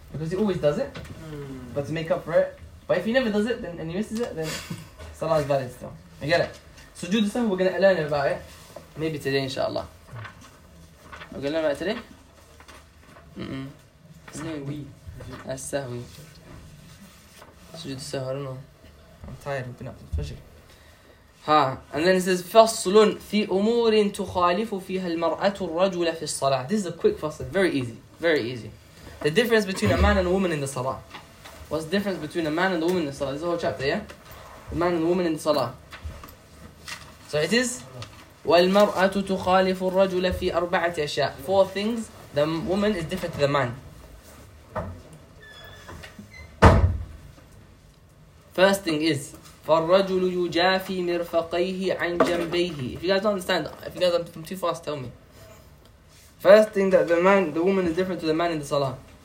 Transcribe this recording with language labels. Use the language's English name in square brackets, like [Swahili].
[English] Because he always does it, but to make up for it. But if he never does it then and he misses it, then salah is valid still. You get it? Sujood as-sahu, we're going to learn about it. Maybe today, inshallah. We're going to learn about it today? As-sahu. Sujood as-sahu, I don't know. I'm tired of being up to the fajr. Ha, and then it says [Arabic] فصل في أمور تخالف فيها المرأة الرجل في الصلاة. [English] This is a quick fasl, very easy, very easy. The difference between a man and a woman in the salah. What's the difference between a man and a woman in the salah? This is the whole chapter, yeah? The man and the woman in the salah. So it is [Arabic] والمرأة تخالف الرجل في أربعة أشياء. [English] Four things, the woman is different to the man. First thing is [Arabic] فالرجل يجافي مرفقيه عن جنبيه. [English] If you guys don't understand, if you guys are too fast, tell me. First thing that the man, the woman is different to the man in the salah.